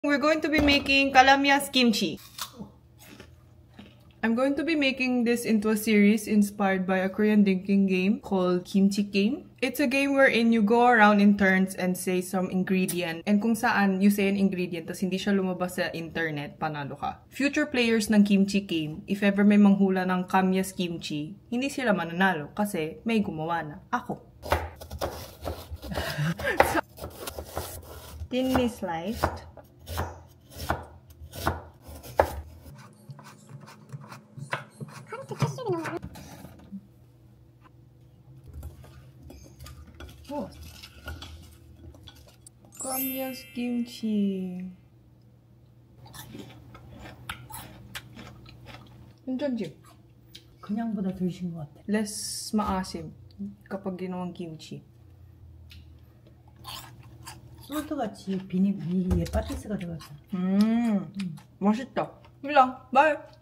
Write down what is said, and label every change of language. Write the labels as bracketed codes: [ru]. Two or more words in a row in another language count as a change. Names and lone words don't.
[en] We're going to be making Kalamya's kimchi. I'm going to be making this into a series inspired by a Korean drinking game called Kimchi Game. It's a game wherein you go around in turns and say some ingredient. [tl] And kung saan [en] you say an ingredient [tl] tas hindi siya lumabas sa internet, panalo ka. [en] Future players [tl] ng Kimchi Game, [en] if ever [tl] may manghula ng Kamya's Kimchi, hindi sila mananalo kasi may gumawa na. Ako. [en] Thinly sliced. Oh. Kamya's kimchi. [ko] 괜찮지? 그냥보다 덜 신 것 같아. [tl] Less maasim kapag ginawang kimchi. [ko] 솔트같이 위에 파티스가 들어갔어. 맛있다. 일랑, 바이.